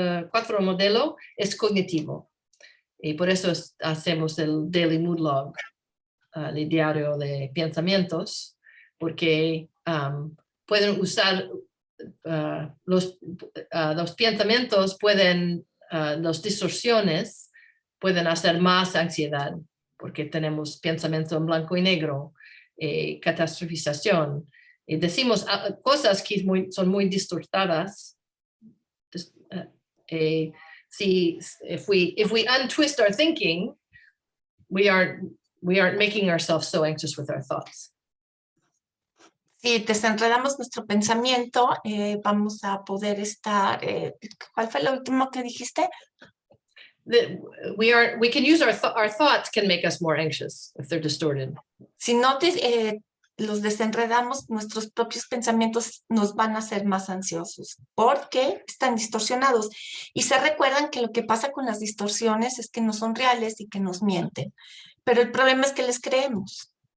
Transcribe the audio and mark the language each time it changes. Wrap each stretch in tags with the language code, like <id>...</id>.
<es>Cuatro modelo es cognitivo. Y por eso hacemos el Daily Mood Log, el diario de pensamientos, porque pueden usar los pensamientos, las distorsiones pueden hacer más ansiedad, porque tenemos pensamiento en blanco y negro, catastrofización, y decimos cosas que son muy distortadas.</es> <en>If we untwist our thinking, we aren't making ourselves so anxious with our thoughts.</en> <es>Si desenredamos nuestro pensamiento, vamos a poder estar. ¿Cuál fue lo último que dijiste?</es> <en>We can use our thoughts can make us more anxious if they're distorted.</en> <es>Si no los desenredamos, nuestros propios pensamientos nos van a hacer más ansiosos porque están distorsionados. Y se recuerdan que lo que pasa con las distorsiones es que no son reales y que nos mienten. Pero el problema es que les creemos.</es>